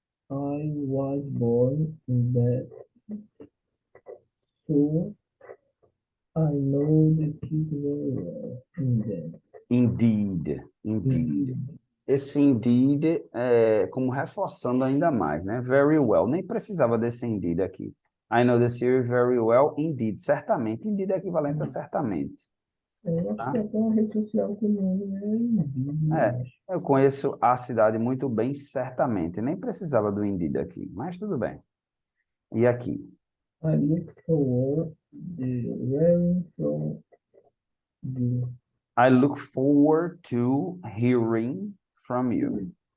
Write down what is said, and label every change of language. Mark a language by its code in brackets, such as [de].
[en] I was born in that, so I know the city very well. In that. Indeed, indeed. Indeed. [pt] Esse indeed é como reforçando ainda mais, né? [en] Very well. [pt] Nem precisava desse indeed aqui. [en] I know the city very well, indeed. [pt] Certamente. Indeed é equivalente a certamente. Eu acho que Tá? até uma rede social que o nome é Indeed, eu É, acho. eu conheço a cidade muito bem, certamente. Nem precisava do indeed aqui, mas tudo bem. E aqui? [en] I look forward the hearing from you. I look forward to hearing from you.